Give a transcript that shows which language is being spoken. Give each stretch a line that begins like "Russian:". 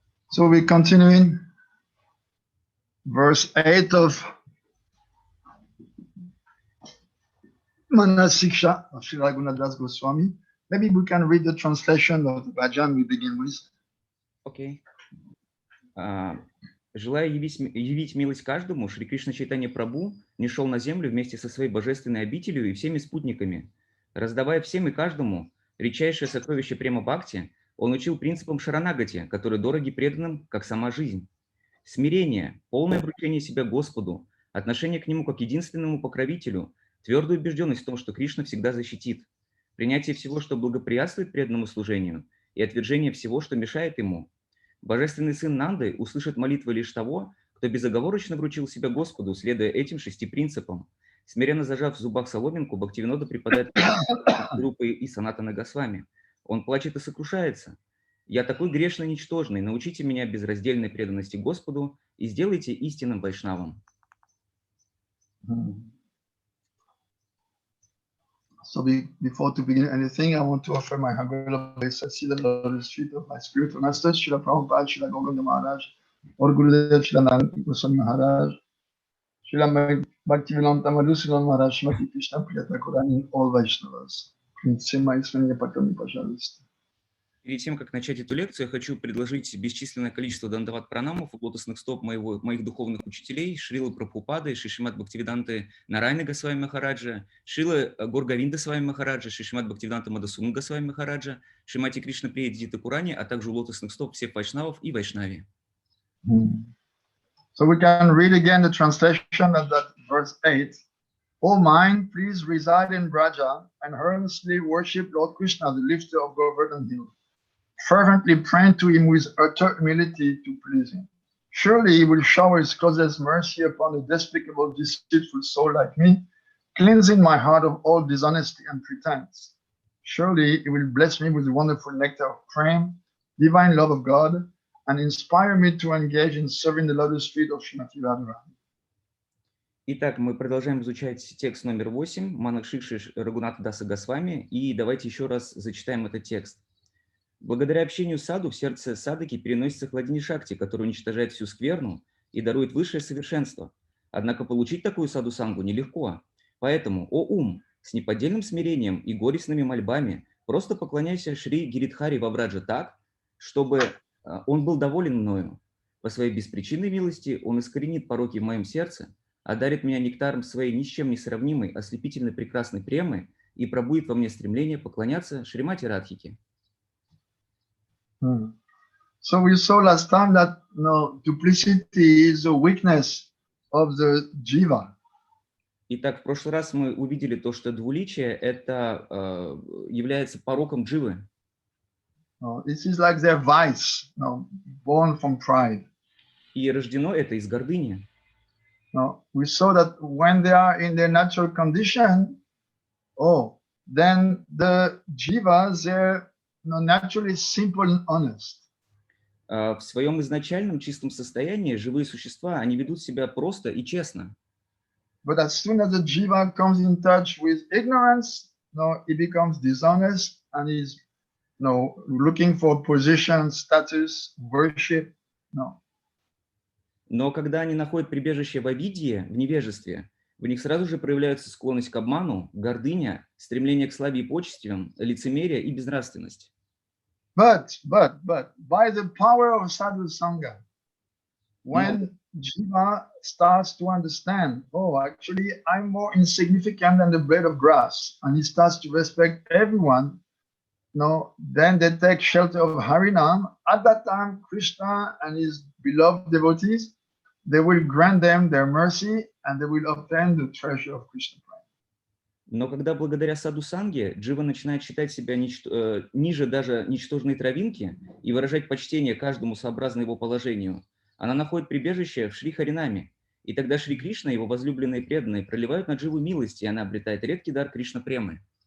English: So we're continuing verse 8 of Manah-Shikša of Sri Raghunath Goswami. Maybe we can read the translation of the bhajan we begin with. Okay.
Russian: Желая явить милость каждому, Шри Кришна Чайтанья Прабху нишел на землю вместе со своей божественной обителью и всеми спутниками. Раздавая всем и каждому редчайшее сокровище према бхакти, он учил принципам шаранагати, которые дороги преданным, как сама жизнь. Смирение, полное обручение себя Господу, отношение к Нему как единственному покровителю, твердую убежденность в том, что Кришна всегда защитит, принятие всего, что благоприятствует преданному служению, и отвержение всего, что мешает ему. Божественный сын Нанды услышит молитвы лишь того, кто безоговорочно вручил себя Господу, следуя этим 6 принципам. Смиренно зажав в зубах соломинку, Бхактивинода преподает группы и Санатана Госвами. Он плачет и сокрушается. «Я такой грешный и ничтожный, научите меня безраздельной преданности Господу и сделайте истинным вайшнавом».
English: So before to begin anything, I want to offer my humble obeisance to the lotus feet of my spiritual masters, Srila Prabhupada, Srila Govinda Maharaj, or Gurudev, Srila Nanda Goswami Maharaj, Srila Bhaktivedanta Maharaj, Shrimati Krishna Priyata Kurani, all Vaishnavas.
Russian: Мои искренние поклоны, пожалуйста. Перед тем, как начать эту лекцию, я хочу предложить бесчисленное количество дандават пранамов у лотосных стоп моих духовных учителей, Шрилы Прабхупады, Шри Шримад Бхактиведанты Нарайны Госвами Махараджа, Шрилы Горгавинда Свами Махараджа, Шри Шримад Бхактиведанта Мадасуна Госвами Махараджа, Шримати Кришна Прияти Курани, а также у лотосных стоп всех вайшнавов и вайшнави.
English: So we can read again the translation of that verse 8. O mind, please reside in Braja and earnestly worship Lord Krishna, the lifter of Govardhan Hill. Fervently praying to him with utter humility to please him. Surely he will shower his closest mercy upon a despicable, deceitful soul like me, cleansing my heart of all dishonesty and pretense. Surely he will bless me with the wonderful nectar of praying, divine love of God, and inspire me to engage in serving the lotus feet of Srimati Radharani.
Russian: Итак, мы продолжаем изучать текст номер 8, Манах-Шикша Рагунатха Даса Госвами, и давайте еще раз зачитаем этот текст. Благодаря общению с саду в сердце садаки переносится хладини шакти, который уничтожает всю скверну и дарует высшее совершенство. Однако получить такую саду-сангу нелегко. Поэтому, о ум, с неподдельным смирением и горестными мольбами просто поклоняйся Шри Гиридхари Вавраджа так, чтобы он был доволен мною. По своей беспричинной милости он искоренит пороки в моем сердце, одарит меня нектаром своей ни с чем не сравнимой, ослепительно прекрасной премы и пробудит во мне стремление поклоняться Шримати Радхике.
English: So we saw last time that duplicity is a weakness of the jiva.
Russian: Итак, в прошлый раз мы увидели то, что двуличие это является пороком дживы.
English: This is like their vice, born from pride.
Russian: И рождено это из гордыни.
English: We saw that when they are in their natural condition, then the jivas, they're naturally simple and honest.
Russian: В своем изначальном чистом состоянии живые существа, они ведут себя просто и честно.
English: But as soon as the jiva comes in touch with ignorance, it becomes dishonest and is looking for position, status, worship.
Russian: Но когда они находят прибежище в авидье, в невежестве, в них сразу же проявляются склонность к обману, гордыня, стремление к славе и почестям, лицемерие и безнравственность.
English: But by the power of sadhu sangha, when jiva starts to understand, actually I'm more insignificant than the blade of grass, and he starts to respect everyone, then they take shelter of Harinam. At that time, Krishna and his beloved devotees, they will grant them their mercy and they will obtain the treasure of Krishna.
Russian: Но когда благодаря саду санге джива начинает считать себя ниже даже ничтожной травинки и выражать почтение каждому сообразно его положению, она находит прибежище в Шри Харинаме. И тогда Шри Кришна и его возлюбленные преданные проливают на дживу милость, и она обретает редкий дар Кришна премы.